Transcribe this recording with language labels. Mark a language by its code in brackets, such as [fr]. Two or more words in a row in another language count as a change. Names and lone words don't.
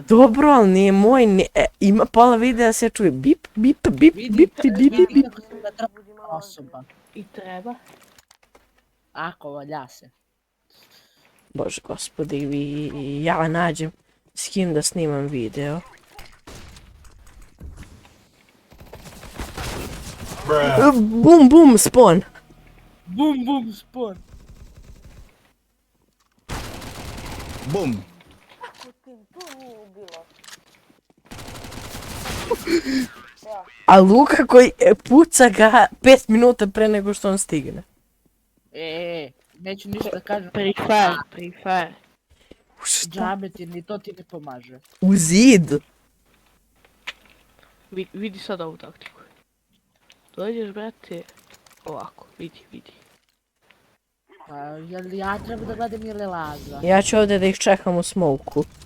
[sr] Dobro, ali nije moj, ima pola videa se čuje bip, bip, bip, bip, bip, bip, bip. kako sam nadražena osoba. I treba. Ako, valja se. Bože gospodi, ja nađem s kim da snimam video. Bum, bum, spawn. Bum, bum, spawn. Bum. Kako ti to nije ubilo? A Luka koji puca ga 5 minuta pre nego što on stigne. Neću ništa da kažem. Free fire. Šta? Džabe ti, ni to ti ne pomaže. U zid. Vidi sad ovu taktiku. Dođeš, brate, ovako, vidi. Pa, jel ja treba da gledam ili Laza? Ja ću ovdje da ih čekam u smoku.